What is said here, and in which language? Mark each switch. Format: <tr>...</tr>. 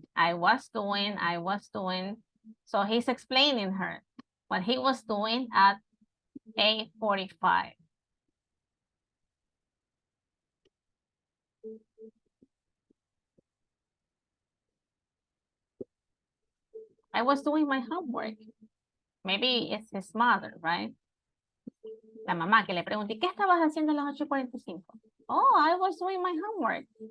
<en>I was doing. So he's explaining her what he was doing at 8:45. I was doing my homework. Maybe it's his mother, right?</en> <es>La mamá que le pregunté, ¿qué estabas haciendo a las 8:45?</es> <en>Oh, I was doing my homework.</en>